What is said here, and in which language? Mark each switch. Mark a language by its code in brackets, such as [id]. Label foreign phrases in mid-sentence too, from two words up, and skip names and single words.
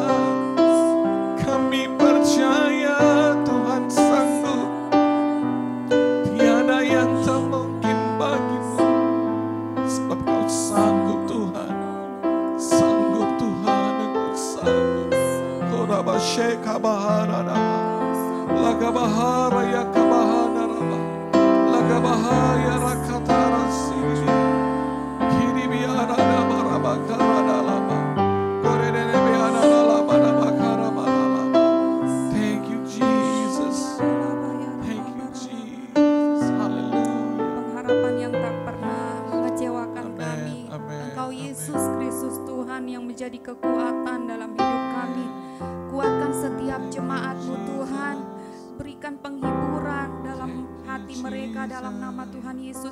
[id] Kami percaya Tuhan sanggup. Tiada yang tak mungkin bagimu. Sebab kau sanggup Tuhan. Sanggup Tuhan, Engkau sanggup. Koraba sheka bahara raba. Laga bahara ya kabahana raba. Laga bahaya rakatara sini. Kiri biara raba raba karada laba. Korene biara laba raba karaba laba. [en] Thank you Jesus. Thank you Jesus. Hallelujah. [id] Pengharapan yang tak pernah mengecewakan Amen, kami. amen, Engkau amen. Yesus Kristus Tuhan yang menjadi kekuatan dalam hidup kami. Kuatkan setiap jemaat-Mu Tuhan. Berikan penghiburan dalam hati mereka dalam nama Tuhan Yesus.